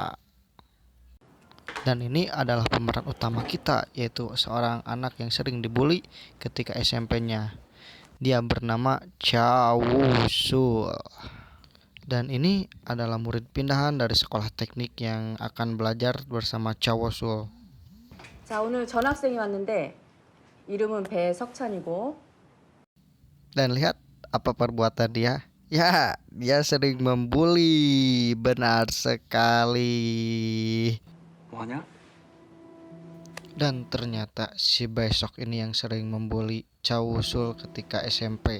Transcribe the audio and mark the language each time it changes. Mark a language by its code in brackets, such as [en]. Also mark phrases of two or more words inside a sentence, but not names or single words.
[id] Dan ini adalah pemeran utama kita, yaitu seorang anak yang sering dibully ketika SMP-nya. Dia bernama Chawusul. Dan ini adalah murid pindahan dari sekolah teknik yang akan belajar bersama Chawusul. [ko] 자, 오늘 전학생이 왔는데 이름은 배석찬이고. [id] Dan lihat apa perbuatan dia. Ya, dia sering membuli. Benar sekali. [ko] 뭐하냐? [id] Dan ternyata si Besok ini yang sering membuli Chawusul ketika SMP.